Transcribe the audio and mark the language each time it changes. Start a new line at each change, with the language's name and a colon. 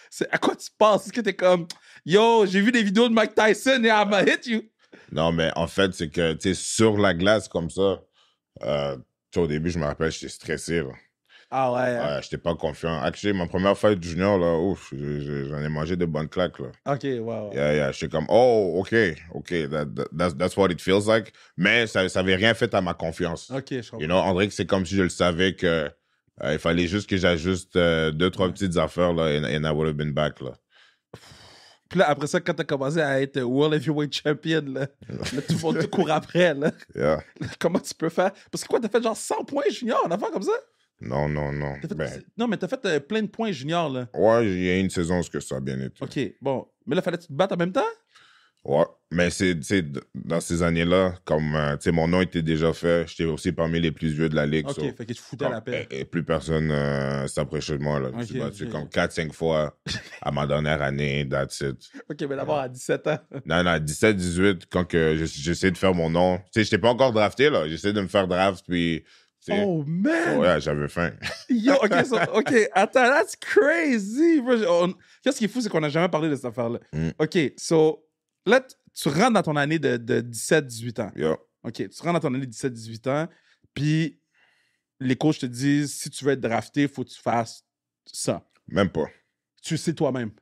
French: c'est à quoi tu penses? Est-ce que t'es comme, yo, j'ai vu des vidéos de Mike Tyson et
English: I'ma hit you?
French: Non, mais en fait, c'est que, tu sais, sur la glace comme ça, tu sais, au début, je me rappelle, j'étais stressé, là. Ah ouais. Ouais, j'étais pas confiant. Actually, ma première fight junior, là, ouf, j'en ai mangé de bonnes claques, là.
English: OK, wow. Yeah,
French: j'étais comme,
English: oh, OK, that's what it feels like.
French: Mais ça avait rien fait à ma confiance. OK, je comprends.
English: You know,
French: on dirait que c'est comme si je le savais que il fallait juste que j'ajuste 2-3 petites affaires, là,
English: and I would have been back,
French: là. Puis là, après ça, quand t'as commencé à être World Heavyweight Champion, là tout le monde te court après, là.
English: Yeah.
French: Comment tu peux faire? Parce que quoi, t'as fait genre 100 points junior, un affaire comme ça? Non. T'as fait... Ben, Non, mais t'as fait plein de points junior, là. ouais, il y a une saison où ça a bien été. OK, bon. Mais là, fallait que tu te battes en même temps? Ouais, mais c'est dans ces années-là, comme tu sais, mon nom était déjà fait, j'étais aussi parmi les plus vieux de la ligue.
English: OK, so,
French: fait que tu foutais la paix. et plus personne s'approchait de moi. Là. Je me suis battu comme 4-5 fois à ma dernière année,
English: that's it.
French: OK, mais d'abord à 17 ans. Non, 17-18, quand que j'essayais de faire mon nom. Tu sais, j'étais pas encore drafté, là. J'essayais de me faire draft, puis...
English: Oh, man!
French: Ouais, j'avais faim.
English: Yo, OK, attends, that's crazy!
French: Qu'est-ce qui est fou, c'est qu'on n'a jamais parlé de cette affaire-là. OK, so... Là, tu rentres dans ton année de 17-18 ans.
English: Yeah.
French: OK, tu rentres dans ton année de 17-18 ans, puis les coachs te disent, si tu veux être drafté, il faut que tu fasses ça. Même pas. Tu sais toi-même.